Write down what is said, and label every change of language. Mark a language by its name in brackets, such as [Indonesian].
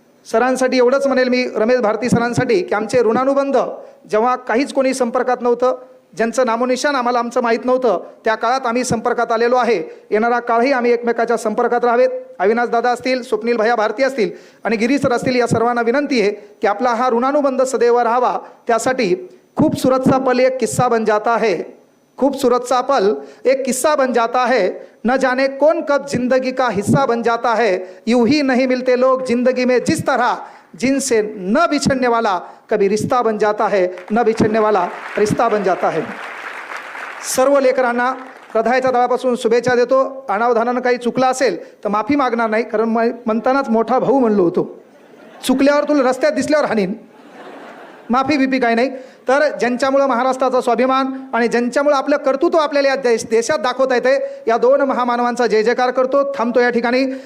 [Marathi] सरांसाठी एवढंच म्हणेल मी, रमेश भारती सरांसाठी, की आमचे ऋणानुबंध जेव्हा काहीच कोणी संपर्कात नव्हतं, ज्यांचं नामोनिशान आम्हाला आमचं माहीत नव्हतं, त्या काळात आम्ही संपर्कात आलेलो आहे. येणारा काळही आम्ही एकमेकाच्या संपर्कात राहावेत. अविनाश दादा असतील, स्वप्नील भैया भारती असतील आणि गिरी सर असतील, या सर्वांना विनंती आहे की आपला हा ऋणानुबंध सदैव राहावा. [Hindi] त्यासाठी खूबसूरत सा पल एक किस्सा बन जाता है, खूबसूरत सा पल एक किस्सा बन जाता है, न जाने कौन कब जिंदगी का हिस्सा बन जाता है. यूं ही नहीं मिलते लोग जिंदगी में जिस तरह, जिनसे न बिछड़ने वाला कभी रिश्ता बन जाता है, न बिछड़ने वाला रिश्ता बन जाता है. [Marathi] सर्व लेकरांना हृदयाच्या तळापासून शुभेच्छा देतो. अनावधानानं काही चुकलं असेल तर माफी मागणार नाही, कारण म्हणतानाच मोठा भाऊ म्हणलो होतो, चुकल्यावर तुला रस्त्यात दिसल्यावर हाणीन, माफी बिपी काही नाही. तर ज्यांच्यामुळं महाराष्ट्राचा स्वाभिमान आणि ज्यांच्यामुळं आपलं कर्तृत्व आपल्याला या देशात दाखवता येते, या दोन महामानवांचा जय जयकार करतो. थांबतो या ठिकाणी.